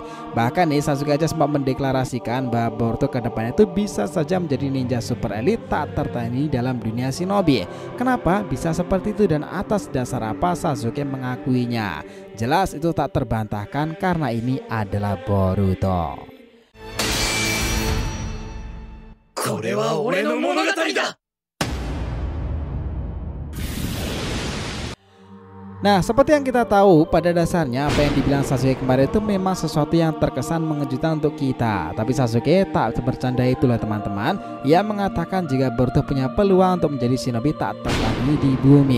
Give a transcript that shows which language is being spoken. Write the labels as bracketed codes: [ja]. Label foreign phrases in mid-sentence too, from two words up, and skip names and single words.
[id] Bahkan nih Sasuke aja sempat mendeklarasikan bahwa Boruto ke depannya itu bisa saja menjadi ninja super elit tak tertandingi dalam dunia shinobi. Kenapa bisa seperti itu dan atas dasar apa Sasuke mengakuinya? Jelas itu tak terbantahkan karena ini adalah Boruto. [ja] これは俺の物語だ。 [id] Nah, seperti yang kita tahu, pada dasarnya apa yang dibilang Sasuke kemarin itu memang sesuatu yang terkesan mengejutkan untuk kita. Tapi Sasuke tak bercanda itulah teman-teman. Ia mengatakan jika Boruto punya peluang untuk menjadi shinobi tak tertandingi di bumi.